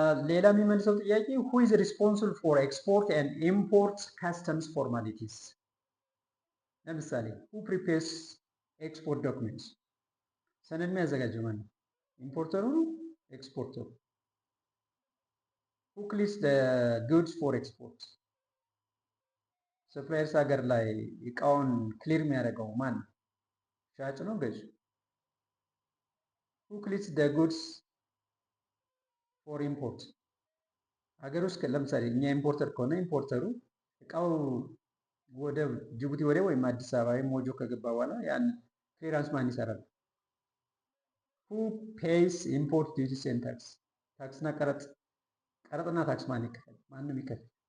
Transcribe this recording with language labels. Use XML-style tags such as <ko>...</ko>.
<am>ሌላ የሚመልሰው ጥያቄ</am> <en>who is responsible for export and import customs formalities?</en> <am>ለምሳሌ</am> <en>who prepares export documents?</en> <am>ሰነድ የሚያዘጋጀው ማነው? ኢምፖርተሩ ነው? ኤክስፖርተሩ?</am> <en>who clears the goods for export?</en> <am>ሰፕላየርስ ሀገር ላይ እቃውን ክሊር የሚያደርገው ማን ነው? ሻጭ ነው? ገዥ?</am> <en>who clears the goods for import?</en> <am>ሀገር ውስጥ ለምሳሌ እኛ ኢምፖርተር ከሆነ ኢምፖርተሩ እቃው ወደ ጅቡቲ ወደብ ወይም አዲስ አበባ ወይም ሞጆ ከገባ በኋላ ያን ክሊራንስ ማን ይሰራል?</am> <en>who pays import duties and tax?</en> <am>ታክስና ቀረጥና ታክስ ማን ይከፍል? ማንም ይከፍል?</am>